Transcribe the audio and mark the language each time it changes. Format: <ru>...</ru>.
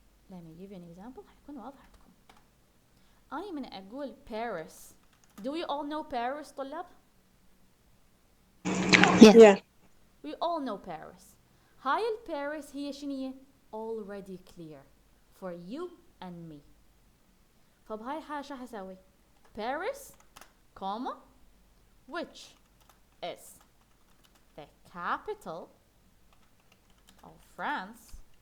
<en>Let me give you an example</en> <ar>حيكون واضح عندكم. أنا من أقول Paris.</ar> <en>Do we all know Paris</en> <ar>طلاب؟</ar> <en>Yes. Yeah. We all know Paris.</en> <ar>هاي</ar> <en>Paris</en> <ar>هي شنية؟</ar> <en>Already clear for you and me.</en> <ar>فبهاي الحالة شو حسوي؟</ar> <en>Paris, comma, which is the capital of France.</en>